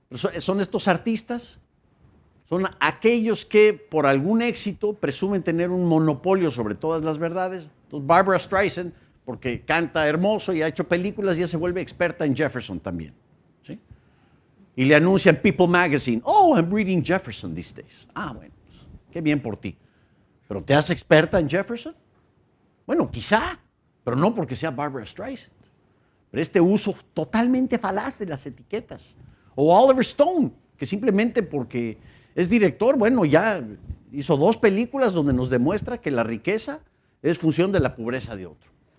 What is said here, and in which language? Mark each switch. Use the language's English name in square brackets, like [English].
[Spanish] Son estos artistas, son aquellos que por algún éxito presumen tener un monopolio sobre todas las verdades. Entonces Barbara Streisand, porque canta hermoso y ha hecho películas, ya se vuelve experta en Jefferson también, ¿sí? Y le anuncian People Magazine, [English] oh, I'm reading Jefferson these days. [Spanish] Ah, bueno, pues, qué bien por ti. ¿Pero te haces experta en Jefferson? Bueno, quizá, pero no porque sea Barbara Streisand. Pero este uso totalmente falaz de las etiquetas. O Oliver Stone, que simplemente porque es director, bueno, ya hizo 2 películas donde nos demuestra que la riqueza es función de la pobreza de otro.